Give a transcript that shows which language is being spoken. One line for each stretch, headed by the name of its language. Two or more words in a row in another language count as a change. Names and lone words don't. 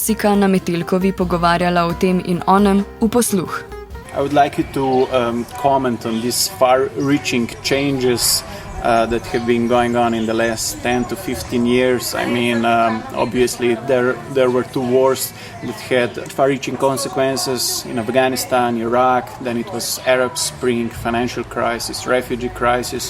Slovenian: Sika na Metelkovi pogovarjala o tem in onem v posluh.
English: I would like you to comment on these far-reaching changes that have been going on in the last 10 to 15 years. I mean, obviously there were two wars that had far-reaching consequences in Afghanistan, Iraq, then it was Arab Spring, financial crisis, refugee crisis.